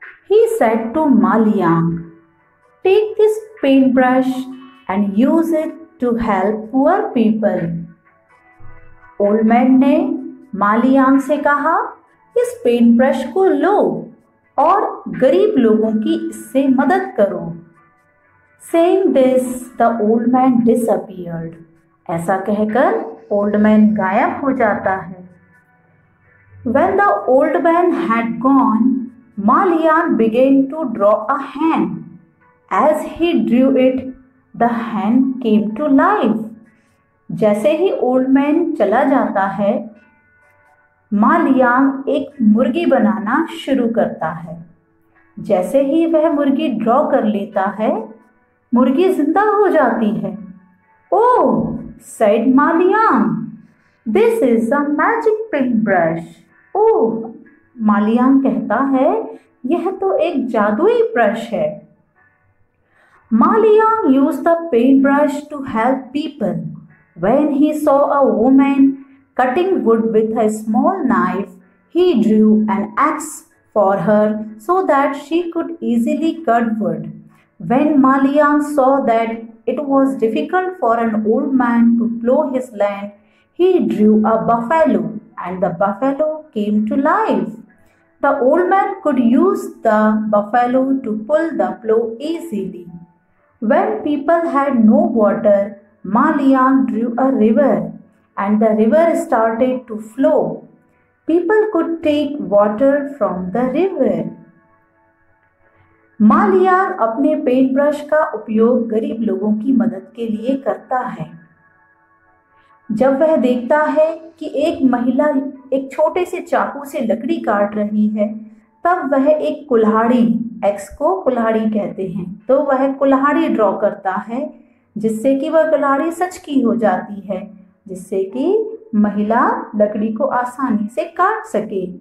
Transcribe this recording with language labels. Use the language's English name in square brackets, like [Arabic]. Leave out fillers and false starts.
[English] He said to Ma Liang, "Take this paintbrush and use it to help poor people." [Hindi] Old man ने मा Liang से कहा, इस paint brush को लो और गरीब लोगों की इससे मदद करो। [English] Saying this, the old man disappeared. [Hindi] ऐसा कहकर ओल्ड मैन गायब हो जाता है। [English] When the old man had gone, Ma Liang began to draw a hand. As he drew it, the hand came to life. [Hindi] जैसे ही ओल्ड मैन चला जाता है, मा लियांग एक मुर्गी बनाना शुरू करता है। जैसे ही वह मुर्गी ड्रॉ कर लेता है, मुर्गी जिंदा हो जाती है। [English] Oh, said Ma Liang, this is a magic paintbrush. [Hindi] ओह, मा लियांग कहता है, यह तो एक जादुई ब्रश है। [English] Ma Liang used the paintbrush to help people. When he saw a woman cutting wood with a small knife, he drew an axe for her so that she could easily cut wood. When Ma Liang saw that it was difficult for an old man to plow his land, he drew a buffalo, and the buffalo came to life. The old man could use the buffalo to pull the plow easily. When people had no water, Ma Liang drew a river, and the river started to flow. People could take water from the river. [Hindi] मा Liang अपने paint brush का उपयोग गरीब लोगों की मदद के लिए करता है। जब वह देखता है कि एक महिला एक छोटे से चाकू से लकड़ी काट रही है, तब वह एक कुल्हाड़ी, एक्स को कुल्हाड़ी कहते हैं, तो वह कुल्हाड़ी ड्रॉ करता है, जिससे कि वह कुल्हाड़ी सच की हो जाती है, जिससे कि महिला लकड़ी को आसानी से काट सके।